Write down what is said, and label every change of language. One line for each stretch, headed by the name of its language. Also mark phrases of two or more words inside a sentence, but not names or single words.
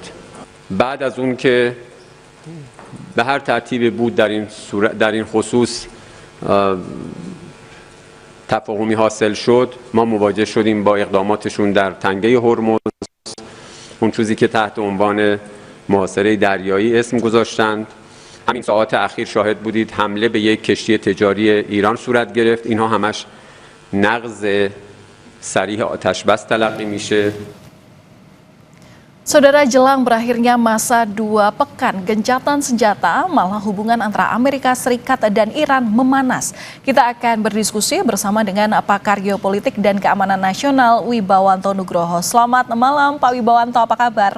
Persian: بعد از اون که به هر ترتیبی بود در این خصوص تفاهمی حاصل شد، ما مواجه شدیم با اقداماتشون در تنگه هرمز، اون چیزی که تحت عنوان محاصره دریایی اسم گذاشتند. همین ساعات اخیر شاهد بودید حمله به یک کشتی تجاری ایران صورت گرفت. اینها همش نقض صریح آتش بس تلقی میشه.
Indonesian: Saudara, jelang berakhirnya masa 2 pekan gencatan senjata, malah hubungan antara Amerika Serikat dan Iran memanas. Kita akan berdiskusi bersama dengan pakar geopolitik dan keamanan nasional Wibawanto Nugroho. Selamat malam Pak Wibawanto, apa kabar?